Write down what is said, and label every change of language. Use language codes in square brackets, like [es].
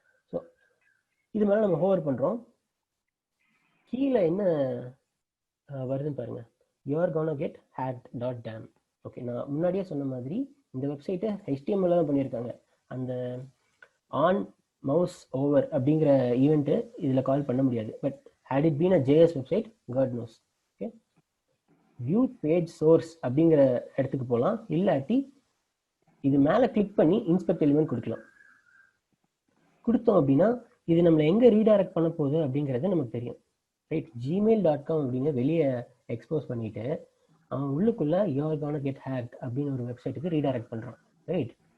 [ta] So இது மேலே நம்ம ஹோவர் பண்ணுறோம். கீழே என்ன வருதுன்னு பாருங்கள், [en] You're gonna get hacked.dam. [ta] Okay, நான் முன்னாடியே சொன்ன மாதிரி இந்த வெப்சைட்டை HTML தான் பண்ணியிருக்காங்க. அந்த ஆன் மவுஸ் ஓவர் அப்படிங்கிற ஈவெண்ட்டு இதில் கால் பண்ண முடியாது. [en] But had it been a JS website, God knows. [ta] Okay, view page source அப்படிங்கிற இடத்துக்கு போகலாம். இல்லாட்டி இது மேலே கிளிக் பண்ணி இன்ஸ்பெக்ட் எலிமெண்ட் கொடுக்கலாம். கொடுத்தோம் அப்படின்னா இது நம்மளை எங்கே ரீடைரக்ட் பண்ண போகுது அப்படிங்கிறது நமக்கு தெரியும். ரைட்? gmail.com அப்படிங்கிற வெளியே எக்ஸ்போஸ் பண்ணிட்டு அவன் உள்ளுக்குள்ள [en] you're gonna get hacked [ta] அப்படின்னு ஒரு வெப்சைட்டுக்கு ரீடைரக்ட் பண்ணுறான். ரைட்?